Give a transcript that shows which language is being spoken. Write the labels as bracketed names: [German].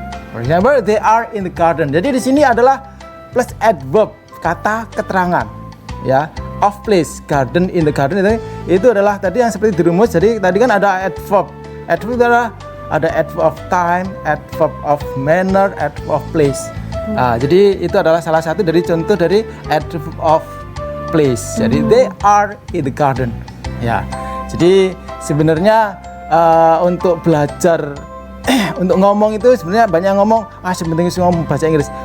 [English] For example, they are in the garden. [Indonesian] Jadi di sini adalah plus adverb, kata keterangan, ya. Of place, garden, in the garden itu adalah tadi yang seperti dirumus. Jadi tadi kan ada adverb. Adverb adalah ada adverb of time, adverb of manner, adverb of place. Jadi itu adalah salah satu dari contoh dari adverb of place. [English] Jadi they are in the garden. [Indonesian] Ya. Jadi sebenarnya untuk belajar untuk ngomong itu sebenarnya banyak ngomong sebenarnya ngomong bahasa Inggris.